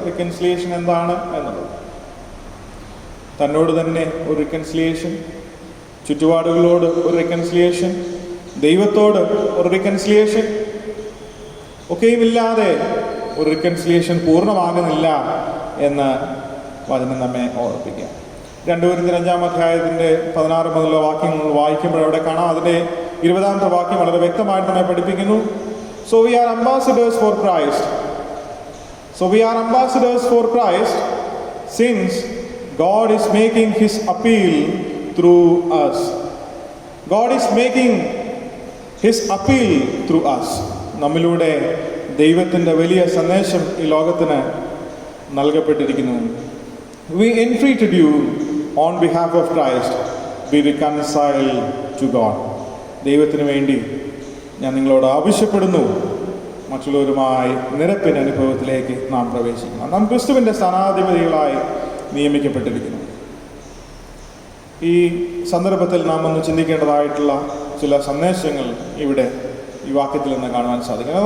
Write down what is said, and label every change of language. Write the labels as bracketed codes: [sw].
[ml] Reconciliation എന്താണ് എന്നുള്ളത്, തന്നോട് തന്നെ ഒരു റിക്കൺസിലിയേഷൻ, ചുറ്റുപാടുകളോട് ഒരു റിക്കൺസിലിയേഷൻ, ദൈവത്തോട് ഒരു റിക്കൺസിലിയേഷൻ, ഒക്കെയുമില്ലാതെ ഒരു റിക്കൺസിലിയേഷൻ പൂർണ്ണമാകുന്നില്ല എന്ന് വചനം നമ്മെ ഓർപ്പിക്കുക. 2 കൊരിന്ത്യർ 5-ാം അധ്യായത്തിൻ്റെ 16 മുതലുള്ള വാക്യങ്ങൾ വായിക്കുമ്പോൾ അവിടെ കാണാം. അതിൻ്റെ 20-ാമത്തെ വാക്യം വളരെ വ്യക്തമായിട്ട് നമ്മെ പഠിപ്പിക്കുന്നു. [en] So we are ambassadors for Christ. So we are ambassadors for Christ since God is making His appeal through us. God is making His appeal through us. [ml] നമ്മിലൂടെ ദൈവത്തിൻ്റെ വലിയ സന്ദേശം ഈ ലോകത്തിന് നൽകപ്പെട്ടിരിക്കുന്നു. [en] We entreated you on behalf of Christ, be reconciled to God. [ml] ദൈവത്തിന് വേണ്ടി ഞാൻ നിങ്ങളോട് ആവശ്യപ്പെടുന്നു, മറ്റുള്ളവരുമായി നിരപ്പിൻ്റെ അനുഭവത്തിലേക്ക് നാം പ്രവേശിക്കണം. നാം ക്രിസ്തുവിൻ്റെ സ്ഥാനാധിപതികളായി നിയമിക്കപ്പെട്ടിരിക്കുന്നു. ഈ സന്ദർഭത്തിൽ നാം ഒന്ന് ചിന്തിക്കേണ്ടതായിട്ടുള്ള ചില സന്ദേശങ്ങൾ ഇവിടെ ഈ വാക്യത്തിൽ നിന്ന് കാണുവാൻ സാധിക്കും.